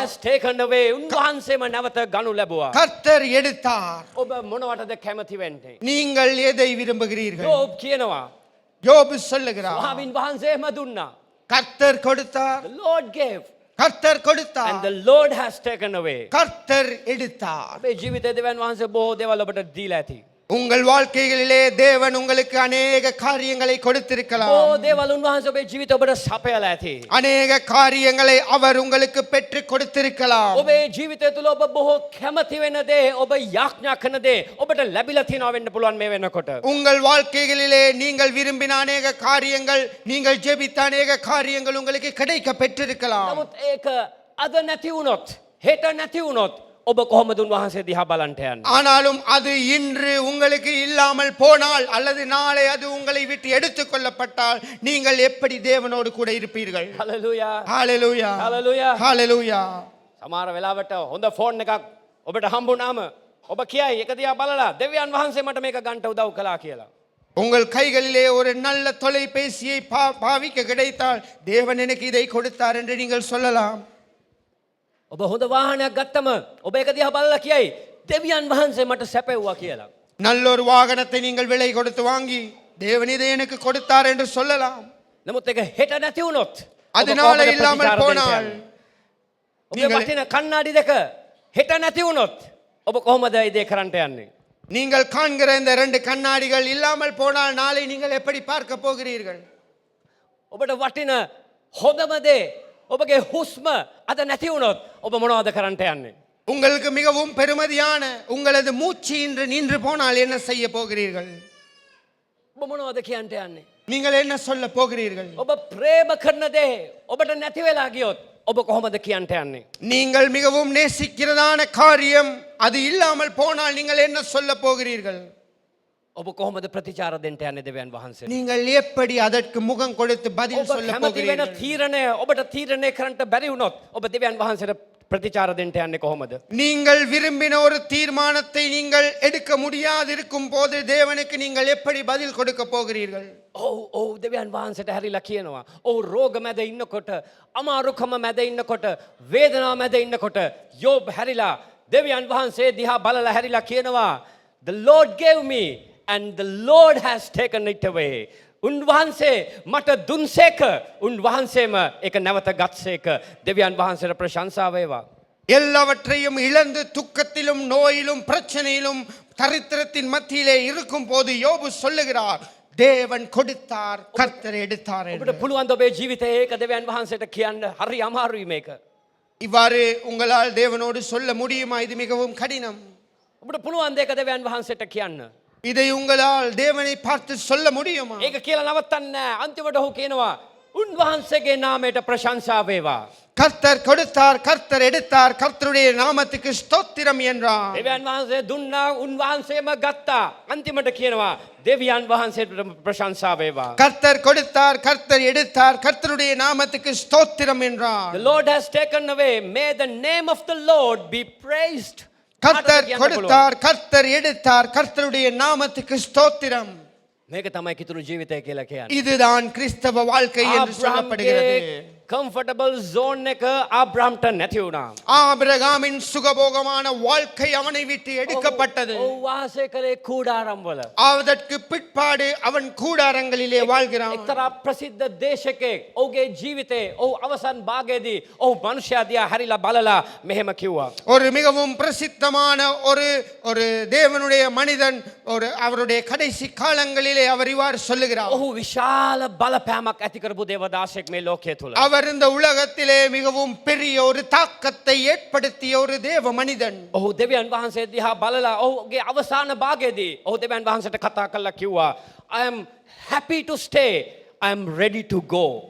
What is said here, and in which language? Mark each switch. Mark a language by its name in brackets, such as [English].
[English] has taken away. [Sinhala] උන්වහන්සේම නැවත ගනු ලැබුවා. [Tamil] கர்த்தர் எடுத்தார். [Sinhala] ඔබ මොනවටද කැමති වෙන්නේ? [Tamil] நீங்கள் எதை விரும்புகிறீர்கள்? [Sinhala] யோப் කියනවා [Tamil] யோபு சொல்லுகிறார், [Sinhala] ස්වාමින් වහන්සේම දුන්නා. [Tamil] கர்த்தர் கொடுத்தார், [English] The Lord gave [Tamil] கர்த்தர் கொடுத்தார், [English] and the Lord has taken away. [Tamil] கர்த்தர் எடுத்தார். [Sinhala] අපේ ජීවිතේ දෙවියන් වහන්සේ බොහෝ දේවල් ඔබට දීලා ඇති. [Tamil] உங்கள் வாழ்க்கைகளிலே தேவன் உங்களுக்கு அநேக காரியங்களை கொடுத்திருக்கலாம். [Sinhala] බොහෝ දේවල් උන්වහන්සේ ඔබේ ජීවිතේ ඔබට සපයලා ඇති. [Tamil] அநேக காரியங்களை அவர் உங்களுக்கு பெற்று கொடுத்திருக்கலாம். [Sinhala] ඔබේ ජීවිතය තුළ ඔබ බොහෝ කැමති වෙන දේ, ඔබ යාඥා කරන දේ ඔබට ලැබිලා තියෙනවා වෙන්න පුළුවන් මේ වෙනකොට. [Tamil] உங்கள் வாழ்க்கைகளிலே நீங்கள் விரும்பின அநேக காரியங்கள், நீங்கள் ஜெபித்த அநேக காரியங்கள் உங்களுக்கு கிடைக்க பெற்றிருக்கலாம். [Sinhala] නමුත් ඒක අද නැති වුණොත්, හෙට නැති වුණොත් ඔබ කොහොමද උන්වහන්සේ දිහා බලන්ට යන්නේ? [Tamil] ஆனாலும் அது இன்று உங்களுக்கு இல்லாமல் போனால் அல்லது நாளை அது உங்களை விட்டு எடுத்துக் கொள்ளப்பட்டால் நீங்கள் எப்படி தேவனோடு கூட இருப்பீர்கள்? [Sinhala] හලෙලූයා. [Tamil] ஹalleluya, [Sinhala] හලෙලූයා. [Tamil] ஹalleluya. [Sinhala] සමහර වෙලාවට හොඳ ෆෝන් එකක් ඔබට හම්බුනාම ඔබ කියයි එක දිහා බලලා දෙවියන් වහන්සේ මට මේක ගන්න උදව් කළා කියලා. [Tamil] உங்கள் கைகளிலே ஒரு நல்ல தொலைபேசியை பாவிக்க கிடைத்தால் தேவன் எனக்கு இதை கொடுத்தார் என்று நீங்கள் சொல்லலாம். [Sinhala] ඔබ හොඳ වාහනයක් ගත්තම ඔබ එක දිහා බලලා කියයි දෙවියන් වහන්සේ මට සැපෙව්වා කියලා. [Tamil] நல்ல ஒரு வாகனத்தை நீங்கள் விலை கொடுத்து வாங்கி தேவன் இதை எனக்கு கொடுத்தார் என்று சொல்லலாம். [Sinhala] නමුත් ඒක හෙට නැති වුණොත්, [Tamil] அதனால இல்லாமல் போனால், [Sinhala] ඔබේ වටින කණ්ණාඩි දෙක හෙට නැති වුණොත් ඔබ කොහොමද ඒ දේ කරන්නට යන්නේ? [Tamil] நீங்கள் காண்கிற இந்த 2 கண்ணாடிகள் இல்லாமல் போனால் நாளை நீங்கள் எப்படி பார்க்க போகிறீர்கள்? [Sinhala] ඔබට වටින හොඳම දේ, ඔබගේ හුස්ම අද නැති වුණොත් ඔබ මොනවද කරන්නට යන්නේ? [Tamil] உங்களுக்கு மிகவும் பெருமதியான உங்களது மூச்சு இன்று நின்று போனால் என்ன செய்ய போகிறீர்கள்? [Sinhala] ඔබ මොනවද කියන්නට යන්නේ? [Tamil] நீங்கள் என்ன சொல்ல போகிறீர்கள்? [Sinhala] ඔබ ප්‍රේම කරන දේ ඔබට නැති වෙලා ගියොත් ඔබ කොහොමද කියන්නට යන්නේ? [Tamil] நீங்கள் மிகவும் நேசிக்கிறதான காரியம் அது இல்லாமல் போனால் நீங்கள் என்ன சொல்ல போகிறீர்கள்? [Sinhala] ඔබ කොහොමද ප්‍රතිචාර දෙන්න යන්නේ දෙවියන් වහන්සේට? [Tamil] நீங்கள் எப்படி அதற்கு முகம் கொடுத்து பதில் [Sinhala] ඔබ [Tamil] சொல்ல [Sinhala] කැමති වෙන [Tamil] போகிறீர்கள்? [Sinhala] තීරණය ඔබට තීරණය කරන්න බැරි වුණොත් ඔබ දෙවියන් වහන්සේට ප්‍රතිචාර දෙන්න යන්නේ කොහොමද? [Tamil] நீங்கள் விரும்பின ஒரு தீர்மானத்தை நீங்கள் எடுக்க முடியாதிருக்கும் போது தேவனுக்கு நீங்கள் எப்படி பதில் கொடுக்க போகிறீர்கள்? [Sinhala] ඔව් දෙවියන් වහන්සේට හැරිලා කියනවා. ඔව් රෝග මැද ඉන්නකොට, අමාරුකම මැද ඉන්නකොට, වේදනාව මැද ඉන්නකොට යෝබ් හැරිලා දෙවියන් වහන්සේ දිහා බලලා හැරිලා කියනවා, [English] The Lord gave me and the Lord has taken it away. [Sinhala] උන්වහන්සේ මට දුන්සේක, උන්වහන්සේම ඒක නැවත ගත්සේක. දෙවියන් වහන්සේට ප්‍රශංසා වේවා. [Tamil] எல்லாவற்றையும் இழந்து துக்கத்திலும் நோயிலும் பிரச்சனையிலும் தரித்திரத்தின் மத்தியிலே இருக்கும் போது யோபு சொல்லுகிறார், தேவன் கொடுத்தார், கர்த்தர் எடுத்தார் என்று. [Sinhala] ඔබට පුළුවන් ද ඔබේ ජීවිතයේ ඒක දෙවියන් වහන්සේට කියන්න? හරි අමාරුයි මේක. [Tamil] இவ்வாறு உங்களால் தேவனோடு சொல்ல முடியுமா? இது மிகவும் கடினம். [Sinhala] ඔබට පුළුවන් ද ඒක දෙවියන් වහන්සේට කියන්න? [Tamil] இதை உங்களால் தேவனை பார்த்து சொல்ல முடியுமா? [Sinhala] ඒක කියලා නවත්තන්නේ නැහැ. අන්තිමට ඔහු කියනවා උන්වහන්සේගේ නාමයට ප්‍රශංසා වේවා. [Tamil] கர்த்தர் கொடுத்தார், கர்த்தர் எடுத்தார், கர்த்தருடைய நாமத்துக்கு ஸ்தோத்திரம் என்றார். [Sinhala] දෙවියන් වහන්සේ දුන්නා, උන්වහන්සේම ගත්තා. අන්තිමට කියනවා දෙවියන් වහන්සේට ප්‍රශංසා වේවා. [Tamil] கர்த்தர் கொடுத்தார், கர்த்தர் எடுத்தார், கர்த்தருடைய நாமத்துக்கு ஸ்தோத்திரம் என்றார். [English] The Lord has taken away. May the name of the Lord be praised. [Tamil] கர்த்தர் கொடுத்தார், கர்த்தர் எடுத்தார், கர்த்தருடைய நாமத்துக்கு ஸ்தோத்திரம். [Sinhala] මේක තමයි කිතුණු ජීවිතය කියලා කියන්නේ. [Tamil] இதுதான் கிறிஸ்தவ வாழ்க்கை என்று சொல்லப்படுகிறது. [Sinhala] කම්ෆර්ටබල් zone එක ආබ්‍රහම්ට නැති වුණා. [Tamil] ஆபிரகாமின் சுகபோகமான வாழ்க்கை அவனை விட்டு எடுக்கப்பட்டது. [Sinhala] ඔව් වාසය කළේ කූඩාරම් වල. [Tamil] அதற்கு பிற்பாடு அவன் கூடாரங்களிலே வாழ்கிறான். [Sinhala] එක්තරා ප්‍රසිද්ධ දේශකෙක් ඔහුගේ ජීවිතේ ඔහු අවසන් භාගයේදී ඔහු මනුෂ්‍යයා දිහා හැරිලා බලලා මෙහෙම කිව්වා. [Tamil] ஒரு மிகவும் பிரசித்தமான ஒரு தேவனுடைய மனிதன் அவருடைய கடைசி காலங்களிலே அவர் இவ்வாறு சொல்லுகிறார். [Sinhala] ඔහු විශාල බලපෑමක් ඇති කරපු දේවදාසෙක් මේ ලෝකයේ තුල. [Tamil] அவர் இந்த உலகத்திலே மிகவும் பெரிய ஒரு தாக்கத்தை ஏற்படுத்திய ஒரு தேவ மனிதன். [Sinhala] ඔහු දෙවියන් වහන්සේ දිහා බලලා ඔහුගේ අවසාන භාගයේදී ඔහු දෙවියන් වහන්සේට කතා කරලා කිව්වා, [English] I am happy to stay, I am ready to go.